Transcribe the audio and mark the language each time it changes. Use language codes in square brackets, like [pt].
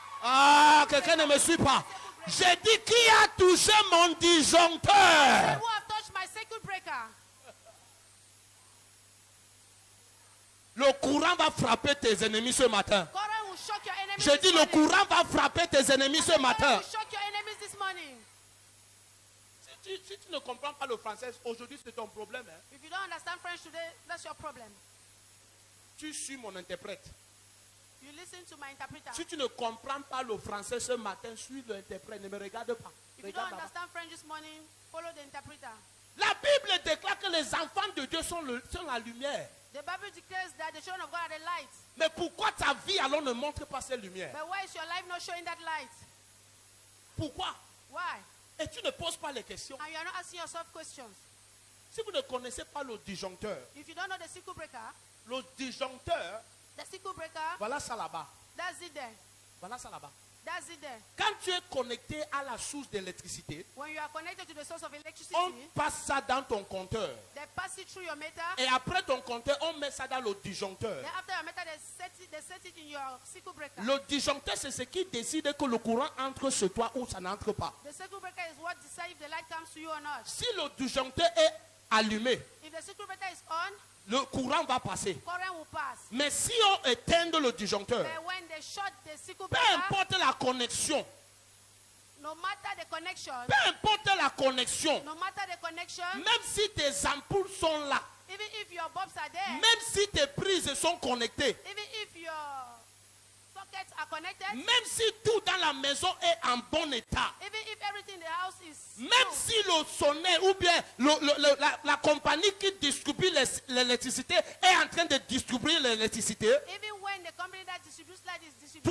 [fr] Ah, quelqu'un ne me suit pas. J'ai dit qui a touché mon disjoncteur? [en] Who have touched my circuit breaker? [fr] Le courant va frapper tes ennemis ce matin. [en] Current will shock your enemies [fr] Je [en] this [fr] dis le [en] morning. [fr] courant va frapper tes ennemis ce [en] Current matin. will shock your enemies this morning. [fr] Si tu ne comprends pas le français, aujourd'hui c'est ton problème. Hein. [en] If you don't understand French today, that's your problem. [fr] Tu suis mon interprète. [en] You listen to my interpreter. [fr] Si tu ne comprends pas le français ce matin, suis l'interprète. Ne me regarde pas. [en] If you don't [fr] Regarde là-bas. [en] understand French this morning, follow the interpreter. [fr] La Bible déclare que les enfants de Dieu sont la lumière. [en] The Bible declares that the children of God are the light. [fr] Mais pourquoi ta vie alors ne montre pas ces lumières? [en] But why is your life not showing that light? [fr] Pourquoi? [en] Why? [fr] Et tu ne poses pas les questions. [en] And you are not asking yourself questions. [fr] Si vous ne connaissez pas le disjoncteur, [en] If you don't know the circuit breaker, [fr] le disjoncteur, [en] the circuit breaker, [fr] voilà ça là-bas. [en] that's it there. [fr] Voilà ça là-bas. [en] That's it there. [fr] Quand tu es connecté à la source d'électricité, [en] When you are connected to the source of electricity, [fr] on passe ça dans ton compteur. [en] they pass it through your meter. [fr] Et après ton compteur, on met ça dans le disjoncteur. [en] Then after your meter, they set it in your circuit breaker. [fr] Le disjoncteur, c'est ce qui décide que le courant entre sur toi ou ça n'entre pas. [en] The circuit breaker is what decides if the light comes to you or not. [fr] Si le disjoncteur est allumé, [en] If the circuit breaker is on, [fr] le courant va passer. [en] current will pass. [fr] Mais si on éteint le disjoncteur, [en] But when they shut the circuit [fr] peu [en] breaker, [fr] importe la connexion, [en] no matter the connection, [fr] peu importe la connexion, [en] no matter the connection, [fr] même si tes ampoules sont là, [en] even if your bulbs are there, [fr] même si tes prises sont connectées, [en] even if your sockets are connected, [fr] même si tout dans la maison est en bon état, [en] even if everything in the house is [fr] même [en] full, [fr] si le sonnet ou bien la compagnie qui distribue l'électricité est en train de distribuer l'électricité, [en] even when the company that distributes light is distributing